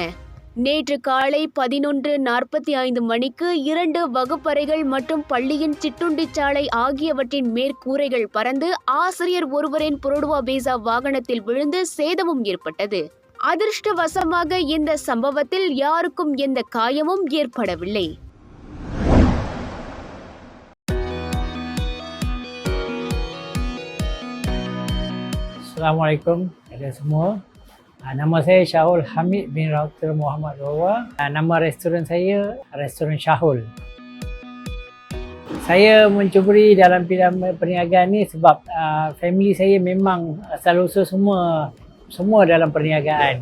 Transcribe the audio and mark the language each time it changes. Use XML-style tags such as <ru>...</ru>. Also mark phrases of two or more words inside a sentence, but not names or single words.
<ta>நேற்று காலை 11:45 மணிக்கு 2 வகுப்பறைகள் மற்றும் பள்ளியின் சிற்றுண்டிச்சாலை ஆகியவற்றின் மேற்கூரைகள் பறந்து ஆசிரியர் ஒருவரின் புரோடுவா பேசா வாகனத்தில் விழுந்து சேதமும் ஏற்பட்டது. அதிர்ஷ்டவசமாக இந்த சம்பவத்தில் யாருக்கும் எந்த காயமும் ஏற்படவில்லை.</ta> <ms>Assalamualaikum kepada semua. Nama saya Syahul Hamid bin Rauter Muhammad Rawa. Nama restoran saya Restoran Syahul. Saya mencuburi dalam bidang perniagaan ni sebab family saya memang asal-usul semua dalam perniagaan.</ms>